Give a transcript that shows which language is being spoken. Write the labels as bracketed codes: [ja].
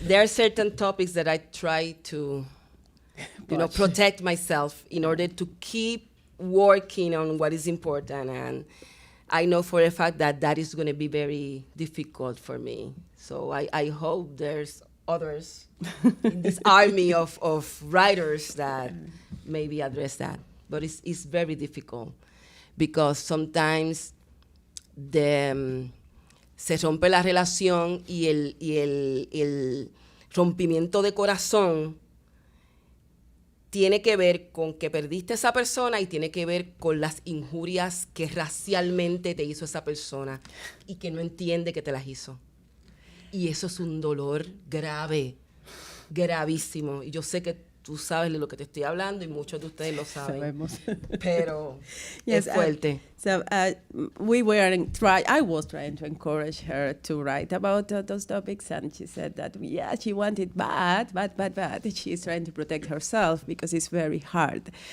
[en] There are certain topics that I try to protect myself in order to keep working on what is important. And I know for a fact that is going to be very difficult for me. So I hope there's others in this army of writers that maybe address that. But it's very difficult because sometimes [es] se rompe la relación y el rompimiento de corazón tiene que ver con que perdiste a esa persona y tiene que ver con las injurias que racialmente te hizo esa persona y que no entiende que te las hizo. Y eso es un dolor grave, gravísimo. Y yo sé que tú sabes de lo que te estoy hablando y muchos de ustedes lo saben. Sabemos. Pero es fuerte. [en] So I was trying to encourage her to write about those topics, and she said that, she wanted but she's trying to protect herself because it's very hard.